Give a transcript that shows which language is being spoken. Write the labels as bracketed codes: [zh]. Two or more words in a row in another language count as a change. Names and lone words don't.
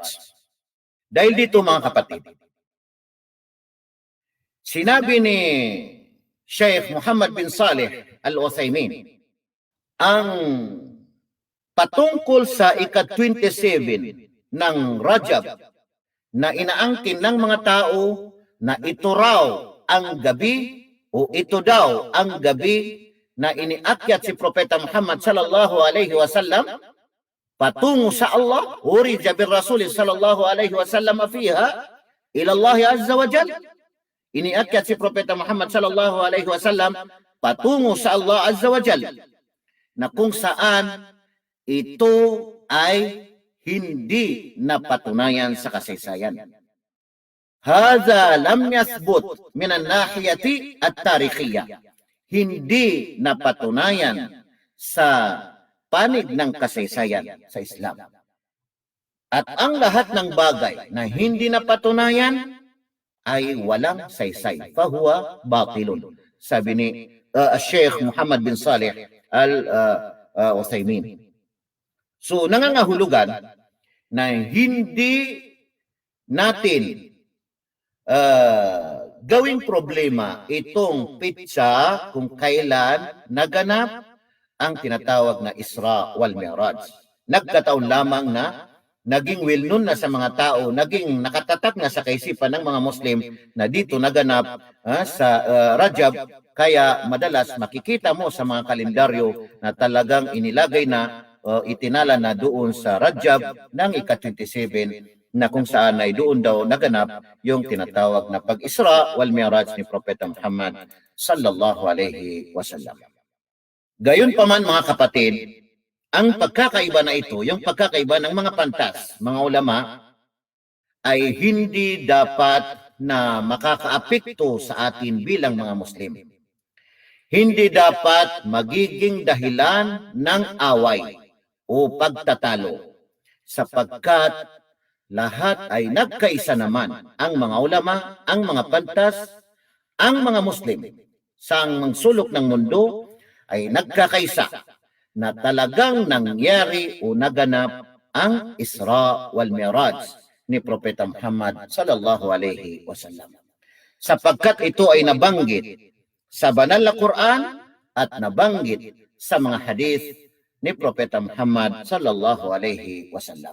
[tl] Dahil dito mga kapatid, sinabi ni Sheikh Muhammad bin Saleh Al-Uthaymin ang patungkol sa ika-27 ng Rajab na inaangkin ng mga tao na ito raw ang gabi o ito daw ang gabi na iniakyat si Propeta Muhammad [ar] صلى الله عليه وسلم [tl] patungo sa Allah, [ar] عُرِجَ بالرسول صلى الله عليه وسلم فيها إلى الله عز وجل. [tl] Iniakyat si Propeta Muhammad [ar] صلى الله عليه وسلم [tl] patungo sa [ar] الله عز وجل, [tl] na kung saan ito ay hindi napatunayan sa kasaysayan. [ar] هذا لم يثبت من الناحية التاريخية. [tl] Hindi napatunayan sa panig ng kasaysayan sa Islam. At ang lahat ng bagay na hindi napatunayan ay walang saysay. [ar] فهو باطل. [tl] Sabi ni Sheikh Muhammad bin Saleh Al-Uthaymin. So nangangahulugan na hindi natin gawing problema itong pitsa kung kailan naganap ang tinatawag na Isra wal Mi'raj. Nagkataon lamang na naging well-known na sa mga tao, naging nakatatak na sa kaisipan ng mga Muslim na dito naganap sa Rajab. Kaya madalas makikita mo sa mga kalendaryo na talagang inilagay na itinala na doon sa Rajab ng ika-27 na kung saan ay doon daw naganap yung tinatawag na pag-Isra wal Mi'raj ni Propeta Muhammad [ar] صلى الله عليه وسلم. [tl] Gayon pa man mga kapatid, ang pagkakaiba na ito, yung pagkakaiba ng mga pantas, mga ulama, ay hindi dapat na makakaapekto sa atin bilang mga Muslim. Hindi dapat magiging dahilan ng away o pagtatalo sapagkat lahat ay nagkaisa naman. Ang mga ulama, ang mga pantas, ang mga Muslim sa sulok ng mundo ay nagkakaisa na talagang nangyari o naganap ang Isra wal Mi'raj ni Propeta Muhammad [ar] صلى الله عليه وسلم. [tl] Sapagkat ito ay nabanggit sa banal na Quran at nabanggit sa mga hadith ni Propeta Muhammad [ar] صلى الله عليه وسلم.